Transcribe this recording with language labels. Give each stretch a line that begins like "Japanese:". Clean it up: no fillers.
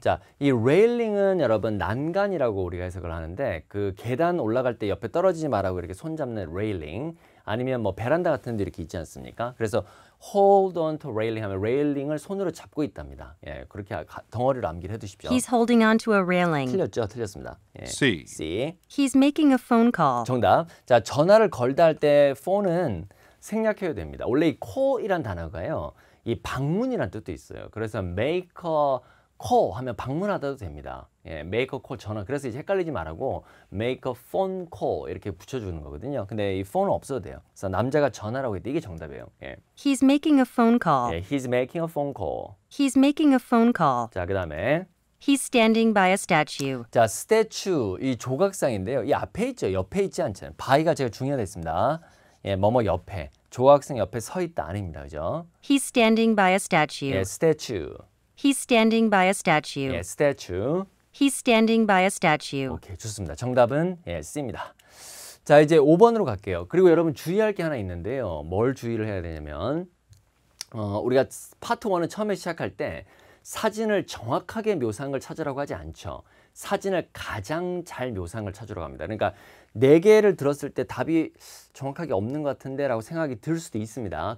Korean: 자, 이 레일링은 여러분 난간이라고 우리가 해석을 하는데 그 계단 올라갈 때 옆에 떨어지지 말라고 이렇게 손 잡는 레일링 아니면 뭐 베란다 같은 데 이렇게 있지 않습니까? 그래서
English: hold on to railing
Korean: 하면 레일링을 손으로 잡고 있답니다. 예, 그렇게 덩어리로 암기를 해두십시오.
English: He's holding on to a railing.
Korean: 틀렸죠? 틀렸습니다. 예. C. C.
English: He's making a phone call.
Korean: 정답. 자, 전화를 걸다 할 때 phone은 생략해야 됩니다. 원래 이 call이란 단어가요. 이 방문이란 뜻도 있어요. 그래서
English: make a call
Korean: 하면 방문하다도 됩니다. 예,
English: make a call
Korean: 전화. 그래서 이제 헷갈리지 말라고
English: make a phone call
Korean: 이렇게 붙여주는 거거든요. 근데 이 phone은 없어도 돼요. 그래서 남자가 전화라고 했는데 이게 정답이에요. 예.
English: He's making a phone call. 예, he's making a phone call. He's making a phone call.
Korean: 자, 그 다음에
English: He's standing by a statue.
Korean: 자, statue 이 조각상인데요. 이 앞에 있죠. 옆에 있지 않잖아요. by가 제가 중요했습니다. 예, 뭐뭐 옆에. 조각상 옆에 서 있다 아닙니다. 그죠?
English: He's standing by a statue.
Korean: 예, statue.
English: He's standing by a statue.
Korean: 예, statue.
English: He's standing by a statue.
Korean: 오케이, 좋습니다. 정답은 예, C입니다. 자, 이제 5번으로 갈게요. 그리고 여러분 주의할 게 하나 있는데요. 뭘 주의를 해야 되냐면 우리가 파트 1은 처음에 시작할 때 사진을 정확하게 묘사한 걸 찾으라고 하지 않죠. 사진을 가장 잘 묘사한 걸 찾으러 갑니다. 그러니까 4개를 들었을 때 답이 정확하게 없는 것 같은데 라고 생각이 들 수도 있습니다.